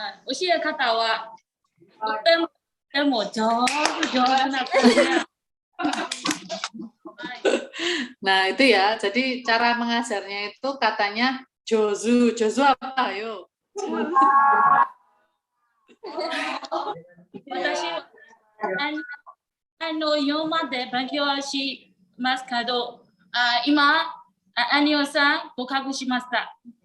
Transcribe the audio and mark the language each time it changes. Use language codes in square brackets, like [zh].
[ja] 教え方はとても上手な子で。 [id] Nah itu ya, jadi cara mengajarnya itu katanya Jozu apa? Ayo. [ja] 私は4まで勉強しますけど、今、アニオさん、合格しました。